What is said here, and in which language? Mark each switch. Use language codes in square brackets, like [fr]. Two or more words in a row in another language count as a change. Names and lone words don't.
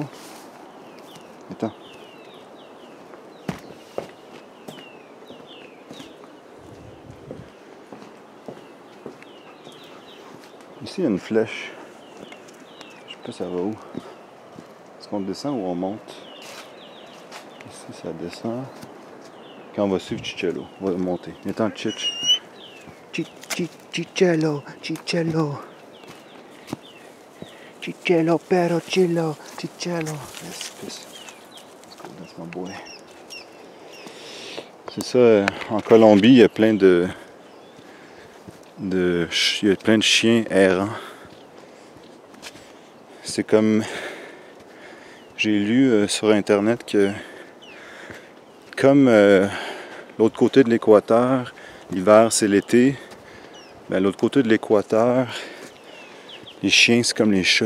[fr] Attends. Ici, il y a une flèche. Je sais pas ça va où. Est-ce qu'on descend ou on monte? Ici, ça descend. Quand on va suivre Chichello, on va monter. Attends, Chich. Chichello, Chichello. Chichello, pero chillo, Chichello. [en] Yes, peace. That's my boy. [fr] C'est ça, en Colombie, il y a plein de chiens errants. C'est comme... J'ai lu sur internet que comme l'autre côté de l'équateur, l'hiver c'est l'été, ben, l'autre côté de l'équateur, les chiens c'est comme les chats.